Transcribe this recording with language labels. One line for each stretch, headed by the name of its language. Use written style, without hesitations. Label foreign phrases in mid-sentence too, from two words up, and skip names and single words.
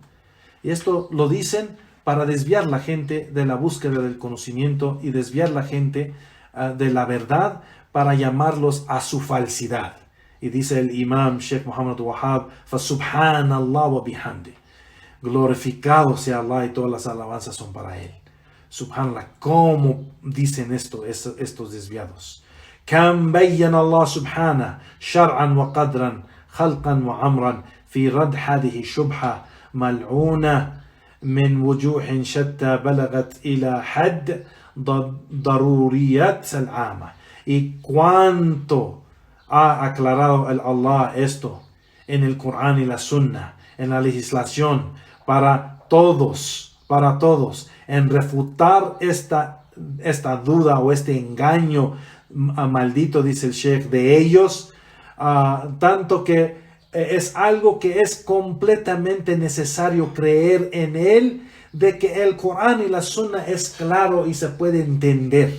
Spanish: Y esto lo dicen para desviar la gente de la búsqueda del conocimiento y desviar la gente de la verdad para llamarlos a su falsidad. Y dice el Imam Sheikh Muhammad Wahab,
Arabic: فَسُبْحَانَ وبحمده.
Spanish: Glorificado sea Allah y todas las alabanzas son para Él. Subhanallah, ¿cómo dicen estos desviados?
Arabic: كم بين الله سبحانه شرعا وقدرا خلقا وعمرا في رد هذه الشبهة ملعونة من وجوه شتى بلغت إلى حد ضروريات العامة.
Spanish: Y cuánto ha aclarado el Allah esto en el Corán y la Sunna, en la legislación para todos, en refutar esta duda o este engaño maldito, dice el Sheikh, de ellos, tanto que es algo que es completamente necesario creer en él, de que el Corán y la Sunna es claro y se puede entender.